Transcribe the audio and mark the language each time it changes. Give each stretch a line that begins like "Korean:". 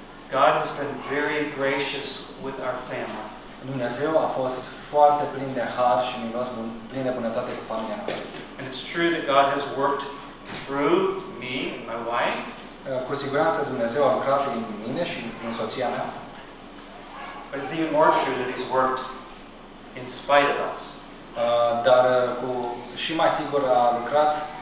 English: God has been very gracious with our family.
Romanian: Dumnezeu a fost foarte plin de har și milos, plin de bunătate cu familia noastră.
English: And it's true that God has worked through me and my wife.
Romanian: Cu siguranță Dumnezeu a lucrat prin mine și prin soția mea.
English: But it's even more true that He's worked in spite of us.
Romanian: Dar cu și mai sigur a lucrat